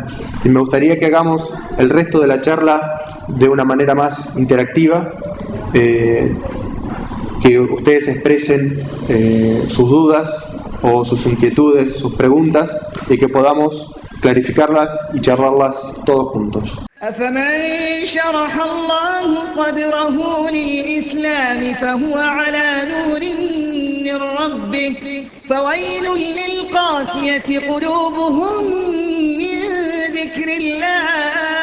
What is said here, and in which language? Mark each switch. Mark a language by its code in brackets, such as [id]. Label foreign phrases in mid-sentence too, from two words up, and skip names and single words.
[es] Y me gustaría que hagamos el resto de la charla de una manera más interactiva, que ustedes expresen sus dudas o sus inquietudes, sus preguntas, y que podamos clarificarlas y charlarlas todos juntos. [ar] أفمن شرح الله صدره للإسلام فهو على نور من ربه فويل للقاسية قلوبهم من ذكر الله